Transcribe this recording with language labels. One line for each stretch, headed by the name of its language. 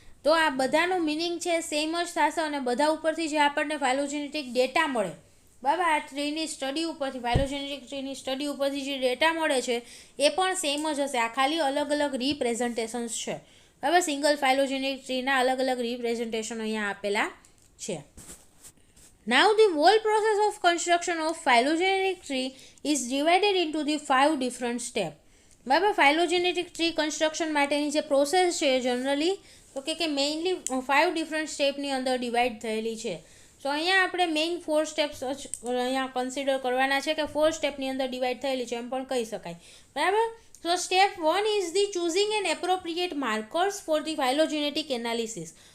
Gujarati: તો આ બધાનું મિનિંગ છે સેમ જ થશે અને બધા ઉપરથી જે આપણને ફાઇલોજેનેટિક ડેટા મળે, બરાબર, આ ટ્રીની સ્ટડી ઉપરથી ફાઇલોજેનેટિક ટ્રીની સ્ટડી ઉપરથી જે ડેટા મળે છે એ પણ સેમ જ હશે. આ ખાલી અલગ અલગ રિપ્રેઝન્ટેશન્સ છે. બરાબર. સિંગલ ફાઇલોજેનેટિક ટ્રીના અલગ અલગ રિપ્રેઝન્ટેશન અહીંયા આપેલા છે.
English: Now the whole process of construction of phylogenetic tree is divided into the 5 different steps.
Gujarati: બરાબર. ફાઇલોજેનેટિક ટ્રી કન્સ્ટ્રક્શન માટેની જે પ્રોસેસ છે જનરલી તો કે મેઇનલી 5 ડિફરન્ટ સ્ટેપની અંદર ડિવાઈડ થયેલી છે. સો અહીંયા આપણે મેઇન 4 સ્ટેપ્સ અહીંયા કન્સિડર કરવાના છે કે 4 સ્ટેપની અંદર ડિવાઈડ થયેલી છે એમ પણ કહી શકાય. બરાબર.
English: So step 1 is the choosing an appropriate markers for the phylogenetic analysis.